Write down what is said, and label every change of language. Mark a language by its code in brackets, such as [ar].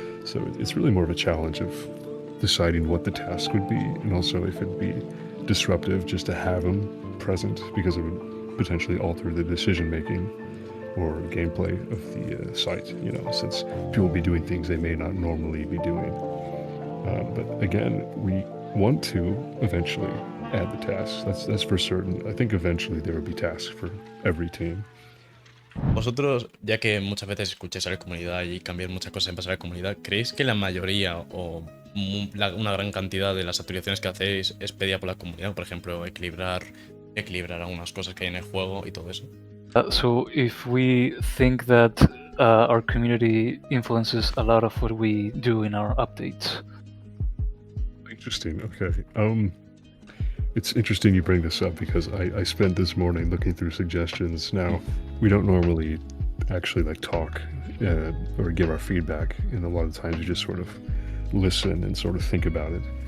[en] So it's really more of a challenge of deciding what the task would be, and also if it'd be disruptive just to have them present, because it would potentially alter the decision making or gameplay of the site, you know, since people will be doing things they may not normally be doing. But again, we want to eventually add the tasks. That's for certain. I think eventually there will be tasks for every team. [es] Vosotros, ya que muchas veces escucháis a la comunidad y cambiáis muchas cosas en base a la comunidad, ¿creéis que la mayoría o una gran cantidad de las actualizaciones que hacéis es pedida por la comunidad? Por ejemplo, equilibrar algunas cosas que hay en el juego y todo eso. [en] So if we think that our community influences a lot of what we do in our updates. Interesting. Okay. It's interesting you bring this up, because I spent this morning looking through suggestions. Now, we don't normally actually like talk or give our feedback, and a lot of times we just sort of listen and sort of think about it.